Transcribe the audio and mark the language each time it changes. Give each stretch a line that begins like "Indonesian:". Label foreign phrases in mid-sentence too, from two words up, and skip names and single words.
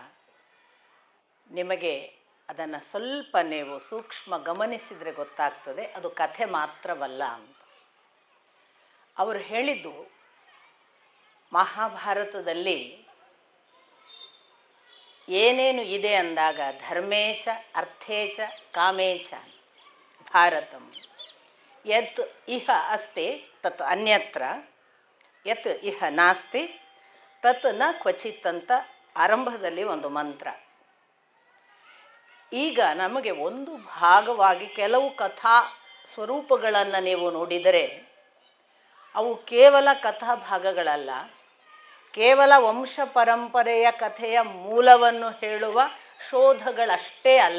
Kannada: ನಿಮಗೆ ಅದನ್ನು ಸ್ವಲ್ಪ ನೀವು ಸೂಕ್ಷ್ಮ ಗಮನಿಸಿದರೆ ಗೊತ್ತಾಗ್ತದೆ, ಅದು ಕಥೆ ಮಾತ್ರವಲ್ಲ ಅಂತ. ಅವರು ಹೇಳಿದ್ದು ಮಹಾಭಾರತದಲ್ಲಿ ಏನೇನು ಇದೆ ಅಂದಾಗ
Sanskrit: ಧರ್ಮೇಚ ಅರ್ಥೇಚ ಕಾಮೇಚ ಭಾರತಂ ಯತ್ ಇಹ ಅಸ್ತಿ ತತ್ ಅನ್ಯತ್ರ ಯತ್ ಇಹ ನಾಸ್ತಿ ತತ್ ನ ಕ್ವಚಿತ್
Kannada: ಅಂತ ಆರಂಭದಲ್ಲಿ ಒಂದು ಮಂತ್ರ. ಈಗ ನಮಗೆ ಒಂದು ಭಾಗವಾಗಿ ಕೆಲವು ಕಥಾ ಸ್ವರೂಪಗಳನ್ನು ನೀವು ನೋಡಿದರೆ ಅವು ಕೇವಲ ಕಥಾ ಭಾಗಗಳಲ್ಲ, ಕೇವಲ ವಂಶ ಪರಂಪರೆಯ ಕಥೆಯ ಮೂಲವನ್ನು ಹೇಳುವ ಶೋಧಗಳಷ್ಟೇ ಅಲ್ಲ.